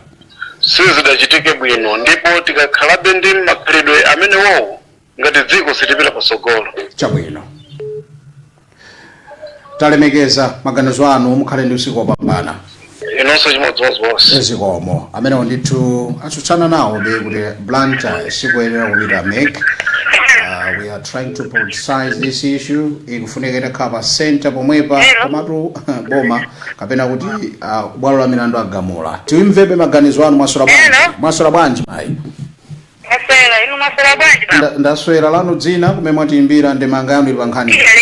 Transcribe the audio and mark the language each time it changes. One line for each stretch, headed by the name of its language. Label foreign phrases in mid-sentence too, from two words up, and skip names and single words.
Nyanja: Sizidachitike bwino ndipo tikakhalabe ndi makhalidwe amenewo ngati dziko silipita pasogolo. Chabwino. Talemekeza maganizo anu mukhale ndi usiku wopambana. Inonso chimodzimodzi. Zikomo amenewo ndithu atsutsana nawo be kuti Blantyre sikuyenera kupita MEC.
English: We are trying to politicize this issue.
Nyanja: Ikufunika itakhala center pomwepa komatu boma kapena kuti bwalo la milandu agamula. Timvebe maganizo anu mwaswera bwanji mai? Aswera inu maswera bwanji ba? Ndaswera lanu dzina kumene mwatiimbira ndemanga yanu ili pankhani.